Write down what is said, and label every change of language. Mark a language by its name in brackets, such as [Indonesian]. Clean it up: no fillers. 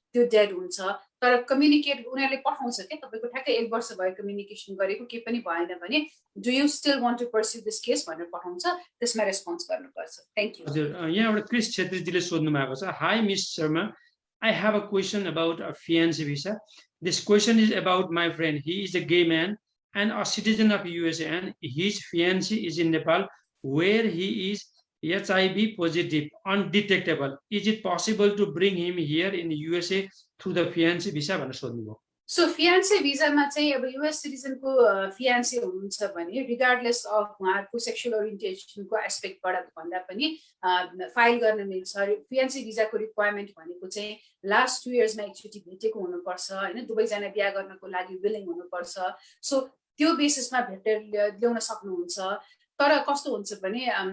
[Nepali] त्यो डेड हुन्छ तर कम्युनिकेट उनीहरूले पठाउँछ के तपाईँको ठ्याक्कै 1 वर्ष भयो कम्युनिकेसन गरेको के पनि भएन भने [English] do you still want to pursue this case [Nepali] भनेर पठाउँछ त्यसमा रेस्पोन्स गर्नुपर्छ [English] thank you [Nepali] हजुर यहाँबाट क्रिस छेत्रीजीले सोध्नु भएको छ high miss Sharma [English] I have a question about a fiancé visa. This question is about my friend. He is a gay man and a citizen of USA and his fiancé is in Nepal where he is HIV positive, undetectable. Is it possible to bring him here in USA through the fiancé visa? [Nepali] भनेर सोध्नुभयो so फियान्से भिजामा चाहिँ अब US सिटिजनको फियान्से हुनुहुन्छ भने regardless of उहाँहरूको sexual ओरिएन्टेसनको एस्पेक्टबाट भन्दा पनि file गर्न मिल्छ फियान्से भिजाको रिक्वायरमेन्ट भनेको चाहिँ लास्ट 2 इयर्समा एकचोटि भेटेको हुनुपर्छ हैन दुवैजना बिहा गर्नको लागि विलिङ हुनुपर्छ सो त्यो बेसिसमा भेटेर ल्याउन सक्नुहुन्छ तर कस्तो हुन्छ भने